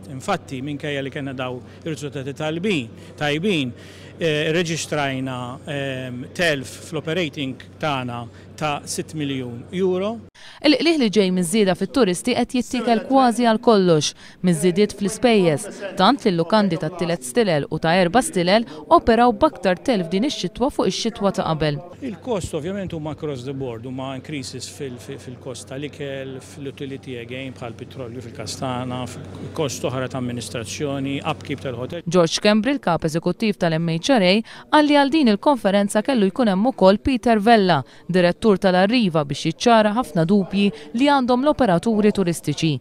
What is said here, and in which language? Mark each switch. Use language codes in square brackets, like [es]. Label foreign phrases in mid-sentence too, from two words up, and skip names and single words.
[mt] Infatti minkejja li kellna daw ir-riżultati tajbin, reġistrajna telf fl-operating tagħna ta' 6 miljun euro. Il-qliħ li ġej miż-żieda fit-turisti qed jittikel kważi għal kollox miż-żiediet fl-ispejjeż, tant li l-lukandi ta' 3 stilel u ta' 4 stilel operaw b'aktar telf din ix-xitwa fuq ix-xitwa ta' qabel. Il-kost ovvjament huma [en] across the board, [mt] huma increases fil-kost tal-ikel, fil-utility again bħal petrolju fil-kastana, kost oħra ta' amministrazzjoni, upkeep tal-hotel. George Kembri, il-kap eżekuttiv tal-MHRA, għalli għal din il-konferenza kellu jkun hemm ukoll Peter Vella, direttur tal-Arriva biex jiċċara ħafna dubji li għandhom l-operaturi turistiċi.